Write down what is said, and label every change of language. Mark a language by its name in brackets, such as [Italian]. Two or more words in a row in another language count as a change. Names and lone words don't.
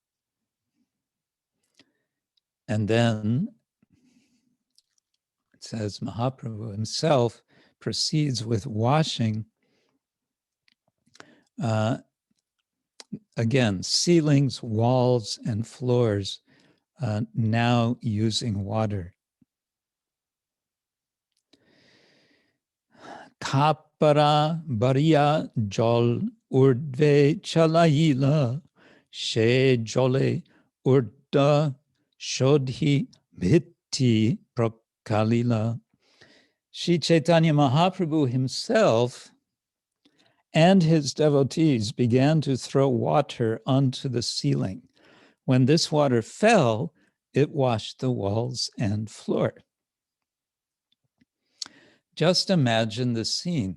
[English] And then it says Mahaprabhu himself proceeds with washing, again, ceilings, walls, and floors, now using water. [Bangla] কাপড় ভরিয়া জল ঊর্ধ্বে চালাইলা সে জলে ঊর্ধ্ব শোধি ভিত্তি প্রক্ষালিলা. [English] Sri Chaitanya Mahaprabhu himself and his devotees began to throw water onto the ceiling. When this water fell, it washed the walls and floor. Just imagine the scene.